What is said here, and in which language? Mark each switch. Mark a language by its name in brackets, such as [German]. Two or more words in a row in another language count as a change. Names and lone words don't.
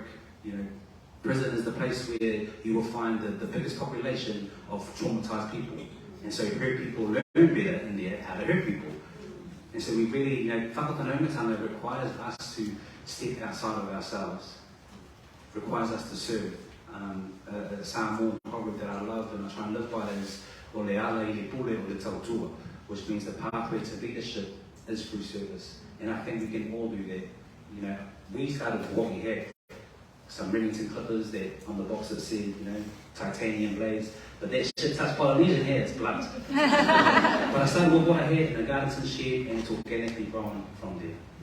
[English] Prison is the place where you will find the biggest population of traumatized people. And so hurt people learn better in there how to hurt people. And so we really, whakapanaungatanga requires us to step outside of ourselves. Requires us to serve. A Samoan proverb that I love and I try and live by is [Samoan] o le ala I le pule o le tautua, [English] which means the pathway to leadership is through service. And I think we can all do that. We started with what we had. Some Remington clippers that on the box that said, titanium blades, but that shit touched Polynesian hair, it's blunt. But I started with what I had in a garden shed, and it's organically grown from there.